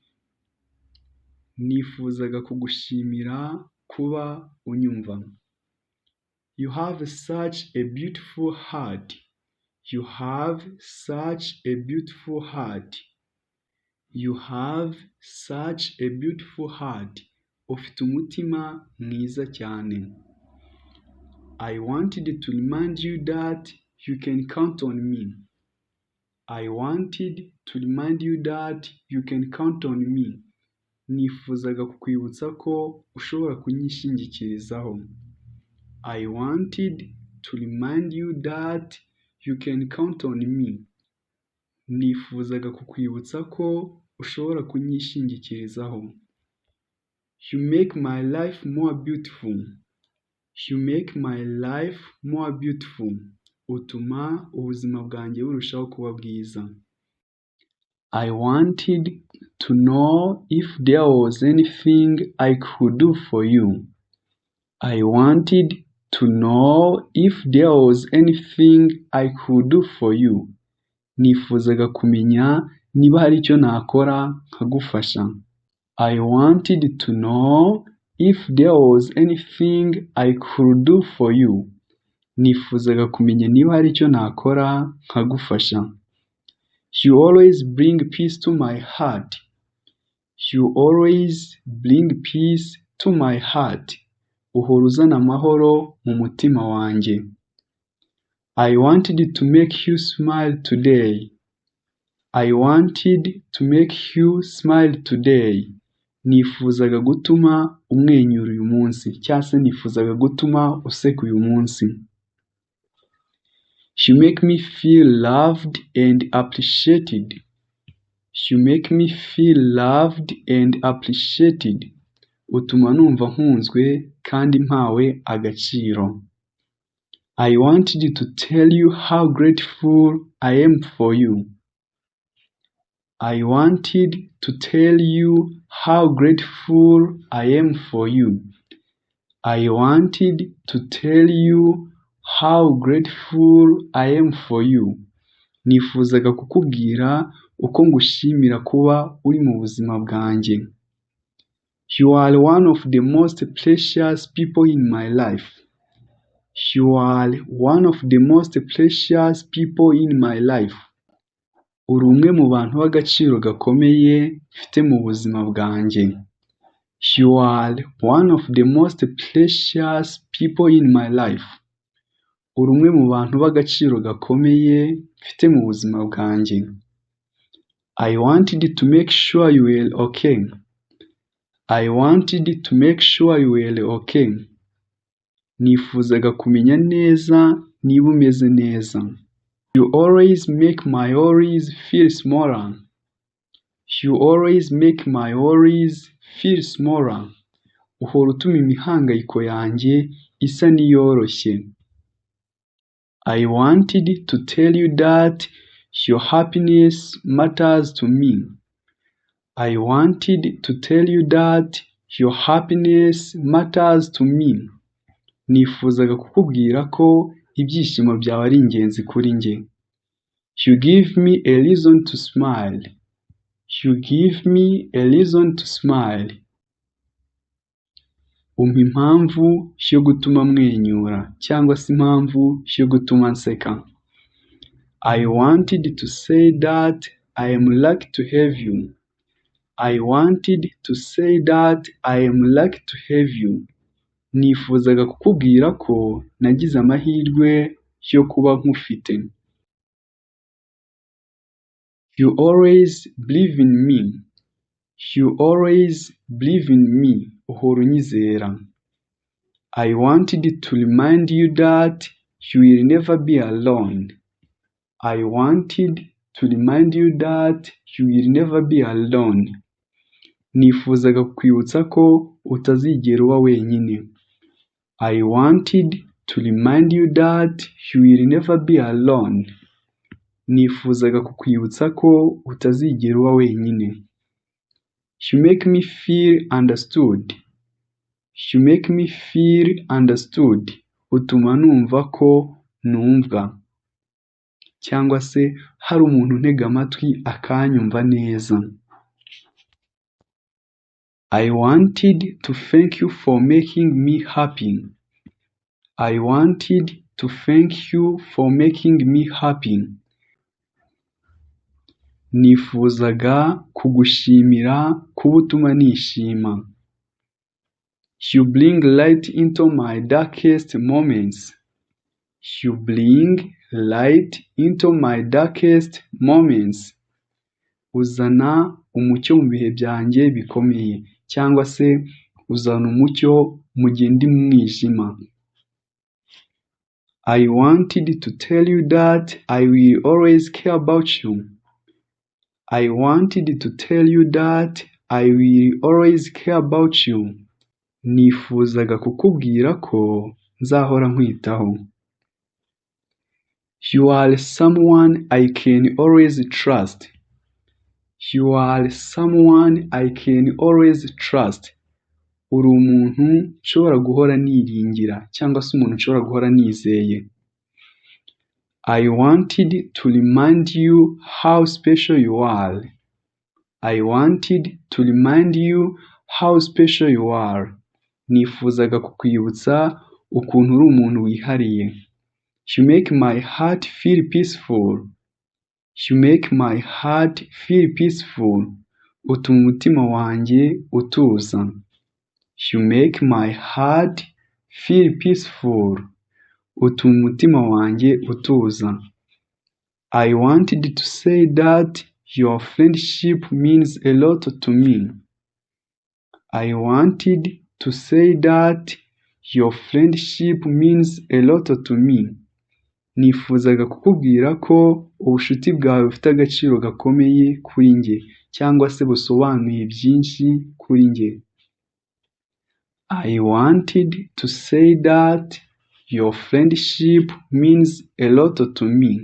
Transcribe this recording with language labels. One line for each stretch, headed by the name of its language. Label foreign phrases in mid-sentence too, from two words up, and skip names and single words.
Kinyarwanda: Nifuzaga kugushimira kuba unyumva.
English: You have such a beautiful heart. You have such a beautiful heart. You have such a beautiful heart.
Kinyarwanda: Ufite umutima mwiza cyane.
English: I wanted to remind you that you can count on me. I wanted to remind you that you can count on me.
Kinyarwanda: Nifuzaga kukwibutsa ko ushobora kunyishingikirizaho.
English: I wanted to remind you that you can count on me.
Kinyarwanda: Nifuzaga kukwibutsa ko ushobora kunyishingikirizaho.
English: You make my life more beautiful. You make my life more beautiful.
Kinyarwanda: Utuma ubuzima bwanjye burushaho kuba bwiza.
English: I wanted to know if there was anything I could do for you. I wanted to know if there was anything I could do for you.
Kinyarwanda: Nifuzaga kumenya niba hari icyo nakora nkagufasha.
English: I wanted to know if there was anything I could do for you.
Kinyarwanda: Nifuzaga kumenya niba hari icyo nakora nkagufasha.
English: You always bring peace to my heart. You always bring peace to my heart.
Kinyarwanda: Uhora uzana amahoro mu mutima wanjye.
English: I wanted to make you smile today. I wanted to make you smile today.
Kinyarwanda: Nifuzaga gutuma umwenyura uyu munsi, cyangwa se nifuzaga gutuma useka uyu munsi.
English: You make me feel loved and appreciated. You make me feel loved and appreciated.
Kinyarwanda: Utuma numva nkunzwe kandi mpawe agaciro.
English: I wanted to tell you how grateful I am for you. I wanted to tell you how grateful I am for you. I wanted to tell you how grateful I am for you.
Kinyarwanda: Nifuzaga kukubwira uko ngushimira kuba uri mu buzima bwanjye.
English: You are one of the most precious people in my life. You are one of the most precious people in my life.
Kinyarwanda: Uri umwe mu bantu b'agaciro gakomeye mfite mu buzima bwanjye.
English: You are one of the most precious people in my life.
Kinyarwanda: Uri umwe mu bantu b'agaciro gakomeye mfite mu buzima bwanjye.
English: I wanted to make sure you were okay. I wanted to make sure you were okay.
Kinyarwanda: Nifuzaga kumenya neza niba umeze neza.
English: You always make my worries feel smaller. You always make my worries feel smaller.
Kinyarwanda: Uhora utuma imihangayiko yanjye isa n'iyoroshye.
English: I wanted to tell you that your happiness matters to me. I wanted to tell you that your happiness matters to me.
Kinyarwanda: Nifuzaga kukubwira ko ibyishimo byawe ari ingenzi kuri njye.
English: You give me a reason to smile. You give me a reason to smile.
Kinyarwanda: Umpa impamvu yo gutuma mwenyura cyangwa se impamvu yo gutuma nseka.
English: I wanted to say that I am lucky to have you. I wanted to say that I am lucky to have you.
Kinyarwanda: Nifuzaga kukubwira ko nagize amahirwe yo kuba nkufite.
English: You always believe in me. You always believe in me.
Kinyarwanda: Uhora unyizera.
English: I wanted to remind you that you will never be alone. I wanted to remind you that you will never be alone.
Kinyarwanda: Nifuzaga kukwibutsa ko utazigera uba wenyine.
English: I wanted to remind you that you will never be alone.
Kinyarwanda: Nifuzaga kukwibutsa ko utazigera uba wenyine.
English: You make me feel understood. You make me feel understood.
Kinyarwanda: Utuma numva ko numvwa. Cyangwa se hari umuntu untega amatwi akanyumva neza.
English: I wanted to thank you for making me happy. I wanted to thank you for making me happy.
Kinyarwanda: Nifuzaga kugushimira kuba utuma nishima.
English: You bring light into my darkest moments. You bring light into my darkest moments.
Kinyarwanda: Uzana umucyo mu bihe byanjye bikomeye, cyangwa se uzana umucyo mu gihe ndi mu mwijima.
English: I wanted to tell you that I will always care about you. I wanted to tell you that I will always care about you.
Kinyarwanda: Nifuzaga kukubwira ko nzahora nkwitaho.
English: You are someone I can always trust. You are someone I can always trust.
Kinyarwanda: Uri umuntu nshobora guhora niringira, cyangwa se umuntu nshobora guhora nizeye.
English: I wanted to remind you how special you are. I wanted to remind you how special you are.
Kinyarwanda: Nifuzaga kukwibutsa ukuntu uri umuntu wihariye.
English: You make my heart feel peaceful. You make my heart feel peaceful.
Kinyarwanda: Utuma umutima wanjye utuza.
English: You make my heart feel peaceful.
Kinyarwanda: Utuma umutima wanjye utuza.
English: I wanted to say that your friendship means a lot to me. I wanted to say that your friendship means a lot to me.
Kinyarwanda: Nifuzaga kukubwira ko ubucuti bwawe bufite agaciro gakomeye kuri njye, cyangwa se busobanuye byinshi kuri njye.
English: I wanted to say that your friendship means a lot to me.